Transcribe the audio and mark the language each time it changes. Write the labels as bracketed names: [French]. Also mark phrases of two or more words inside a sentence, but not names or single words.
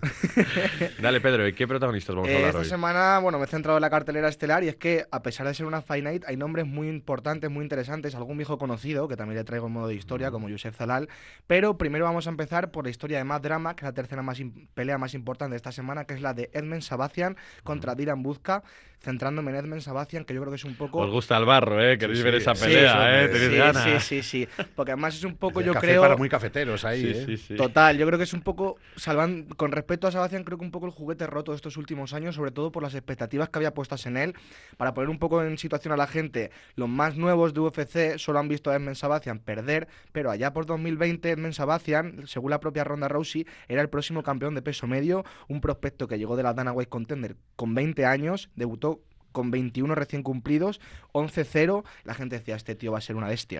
[Spanish] Dale, Pedro, ¿y qué protagonistas vamos a hablar Esta hoy? semana, bueno, me he centrado en la cartelera estelar y es que, a pesar de ser una Fight Night, hay nombres muy importantes, muy interesantes, algún viejo conocido, que también le traigo en modo de historia, como Youssef Zalal, pero primero vamos a empezar por la historia de más drama, que es la tercera pelea más importante de esta semana, que es la de Edmen Sabazian contra Diran Buzka, centrándome en Edmen Sabazian, que yo creo que es un poco... Os gusta el barro, ¿eh? Queréis Sí, ver sí. esa Sí, pelea, ¿eh? sí, Tenéis Sí, ganas. sí, porque además es un poco, El yo café creo... para muy cafeteros ahí, Sí, ¿eh? sí, sí. Total, yo creo que es un poco, con respecto a Sebastián, creo que un poco el juguete roto de estos últimos años, sobre todo por las expectativas que había puestas en él. Para poner un poco en situación a la gente, los más nuevos de UFC solo han visto a Edmen Sabazian perder, pero allá por 2020 Edmen Sabazian, según la propia Ronda Rousey, era el próximo campeón de peso medio, un prospecto que llegó de la Dana White Contender con 20 años, debutó con 21 recién cumplidos, 11-0, la gente decía, este tío va a ser una bestia.